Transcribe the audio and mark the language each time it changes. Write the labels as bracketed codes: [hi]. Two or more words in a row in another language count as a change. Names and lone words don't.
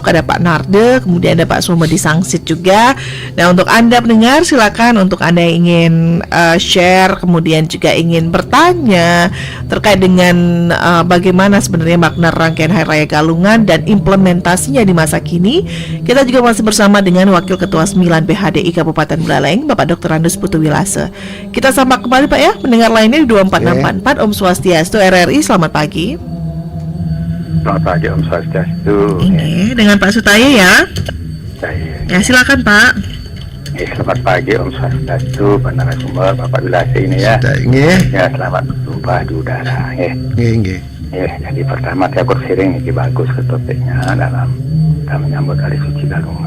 [id] Ada Pak Narde, kemudian ada Pak Somer di Sangsit juga. Nah, untuk Anda pendengar, silakan untuk Anda yang ingin share, kemudian juga ingin bertanya terkait dengan bagaimana sebenarnya makna rangkaian Hari Raya Galungan dan implementasinya di masa kini. Kita juga masih bersama dengan Wakil Ketua 9 PHDI Kabupaten Buleleng, Bapak Dr. Andus Putu Wilase. Kita sapa kembali Pak ya, pendengar lainnya di 24644. [ban] Om Swastiastu [id] RRI, selamat pagi. Selamat pagi [ban] Om Swastiastu. [id] Dengan Pak Sutaya ya. Ya, silakan Pak. Selamat pagi [ban] Om Swastiastu, [id] Pak narasumber, Bapak Bilasi ini ya. Nggih. Ya, selamat berjumpa di udara. Nggih. Jadi pertama saya bersiring ini bagus ke topiknya dalam kita menyambut Hari Suci Galungan.